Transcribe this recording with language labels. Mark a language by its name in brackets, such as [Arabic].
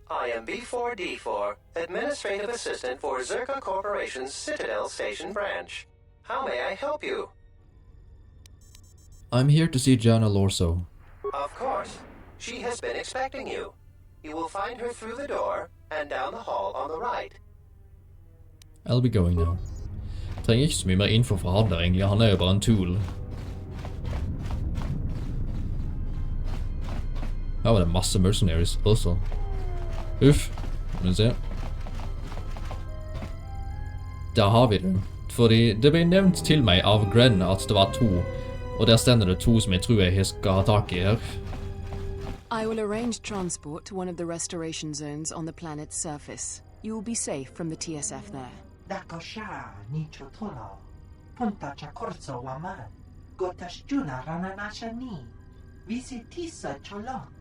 [English] I am B4D4, Administrative Assistant for Zerka Corporation's Citadel Station branch. How may I help you? I'm here to see Jana Lorso. Of course. She has been expecting you. You will find her through the door and down the hall on the right. I'll be going now. [Norwegian] Trenger ikke så mye mer info fra han der egentlig, han er jo bare en tool. Her var det masse mercenaries også. Uff, må vi se. Der har vi det. Fordi det ble nevnt til meg av Gren at det var 2, og der stender det 2 som jeg tror jeg skal ha tak i her. [English] I will arrange transport to one of the restoration zones on the planet's surface. You will be safe from the TSF there. Dakosha nicho tolo. Punta chakorzo waman. Gotashjuna rananashani. Visitisa cholo.